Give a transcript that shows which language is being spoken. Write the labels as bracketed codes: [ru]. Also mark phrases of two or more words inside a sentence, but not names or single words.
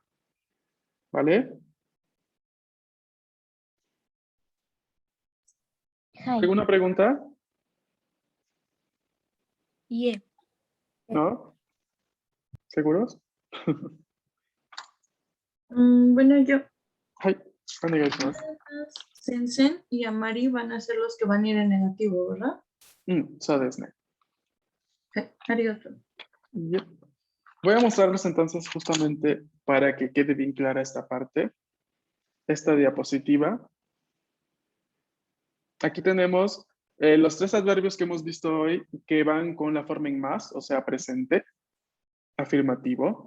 [es] ¿Vale? Hi. ¿Alguna pregunta? Yeah. ¿No? ¿Seguros? Bueno, yo. [ja] はい、お願いします。 [es] Sensen y amari van a ser los que van a ir en negativo, ¿verdad? [ja] そうですね。 [es] Okay. Arigato. Yep. Voy a mostrarles entonces justamente para que quede bien clara esta parte, esta diapositiva. Aquí tenemos los tres adverbios que hemos visto hoy que van con la forma en más, o sea, presente, afirmativo.